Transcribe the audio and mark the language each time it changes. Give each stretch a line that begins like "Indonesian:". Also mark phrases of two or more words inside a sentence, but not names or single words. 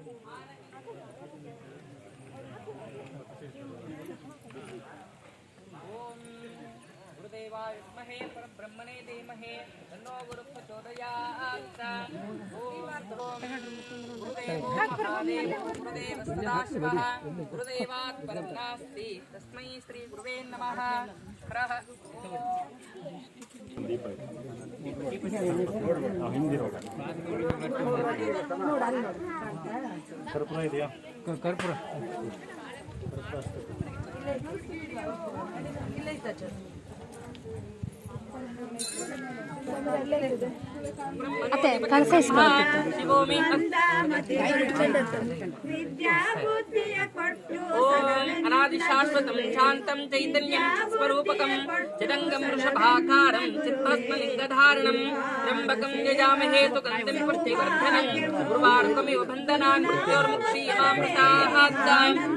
Sanskrit: ओम गुरुदेवाय विद्महे परब्रह्मणे धीमहि तन्नो गुरुः प्रचोदयात् ओम गुरुदेवो महादेवो गुरुदेवः सदाशिवः गुरुदेवात् परं नास्ति तस्मै श्री गुरुवे नमः हरः
Kannada: ಕರ್ಪೂರ ಇದೆಯಾ? ಕರ್ಪೂರ ಅತ್ತೆ ಕಳಸ
Sanskrit: ಶಿವೋಮಿ ಅನಾದಿ ಶಾಶ್ವತಂ ಶಾಂತಂ ಚೈತನ್ಯಂ ಸ್ವರೂಪಕಂ ಚಿದಂಗಂ ವೃಷಭಾಕಾರಂ ಚಿತ್ತಸ್ಮಲಿಂಗಧಾರಣಂ ತ್ರ್ಯಂಬಕಂ ಯಜಾಮಹೇ ಸುಗಂಧಿಂ ಪುಷ್ಟಿವರ್ಧನಂ ಉರ್ವಾರುಕಮಿವ ಬಂಧನಾನ್ ಮೃತ್ಯೋರ್ಮುಕ್ಷೀಯಮಾಮೃತಾಹಾತ್ತಾಂ